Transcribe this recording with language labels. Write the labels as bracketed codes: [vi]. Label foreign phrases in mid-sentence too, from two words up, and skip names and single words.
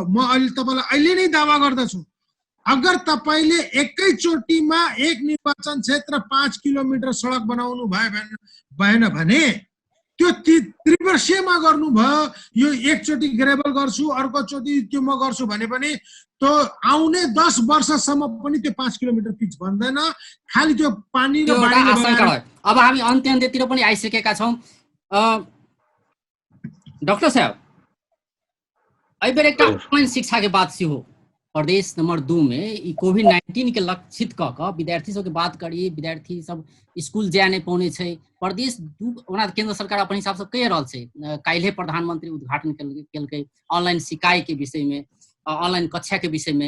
[ne] म अहिले तपाईलाई अहिले नै दावा गर्दछु, अगर तपाईले एकैचोटीमा एक निर्वाचन क्षेत्र 5 किलोमिटर सडक बनाउनु भएन भने त्यो त्रिवर्षीयमा गर्नुभयो, यो एकचोटी ग्रेबल गर्छु अर्को चोटी त्यो म गर्छु भने पनि तो आउने 10 वर्षसम्म पनि त्यो 5 किलोमिटर पिच बन्दैन, खाली त्यो पानी र बाढीले बनाएर। अब हामी अन्त्यतिर पनि आइसकेका छौं। [mai] डाक्टर साहब अइबेर एकटा ऑनलाइन शिक्षा के बात हो प्रदेश नंबर 2 में कोविड-19 के लक्षित क विद्यार्थी सबके बात करी, विद्यार्थी सब स्कूल जाय नहीं पाउने छै। प्रदेश 2 ओना केंद्र सरकार अपन हिसाब से कहि रहल छै, काल्हि प्रधानमंत्री उद्घाटन केलकै ऑनलाइन सिकाई के विषय में, ऑनलाइन कक्षा के विषय में।